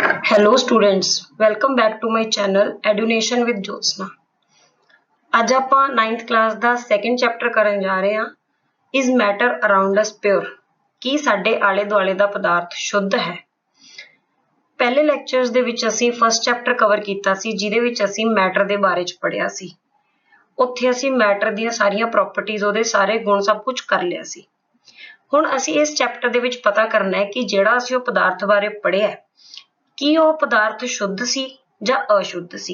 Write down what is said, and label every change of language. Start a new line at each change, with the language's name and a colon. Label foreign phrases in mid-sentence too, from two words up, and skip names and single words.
English: Hello students, welcome back to my channel Edunation with Jyotsna।
Punjabi: ਅੱਜ ਆਪਾਂ 9th class ਦਾ
English: second chapter
Punjabi: ਕਰਨ ਜਾ ਰਹੇ ਹਾਂ
English: Is matter around us pure?
Punjabi: ਕੀ ਸਾਡੇ ਆਲੇ ਦੁਆਲੇ ਦਾ ਪਦਾਰਥ ਸ਼ੁੱਧ ਹੈ? ਪਹਿਲੇ lectures ਦੇ ਵਿੱਚ ਅਸੀਂ
English: first chapter cover
Punjabi: ਕੀਤਾ ਸੀ ਜਿਹਦੇ ਵਿੱਚ ਅਸੀਂ matter ਦੇ ਬਾਰੇ ਚ ਪੜ੍ਹਿਆ ਸੀ। ਉੱਥੇ ਅਸੀਂ matter ਦੀਆਂ ਸਾਰੀਆਂ properties ਉਹਦੇ ਸਾਰੇ ਗੁਣ ਸਭ ਕੁਝ ਕਰ ਲਿਆ ਸੀ। ਹੁਣ ਅਸੀਂ ਇਸ chapter ਦੇ ਵਿੱਚ ਪਤਾ ਕਰਨਾ ਹੈ ਕਿ ਜਿਹੜਾ ਅਸੀਂ ਉਹ ਪਦਾਰਥ ਬਾਰੇ ਪੜ੍ਹਿਆ ਕੀ ਉਹ ਪਦਾਰਥ ਸ਼ੁੱਧ ਸੀ ਜਾਂ ਅਸ਼ੁੱਧ ਸੀ।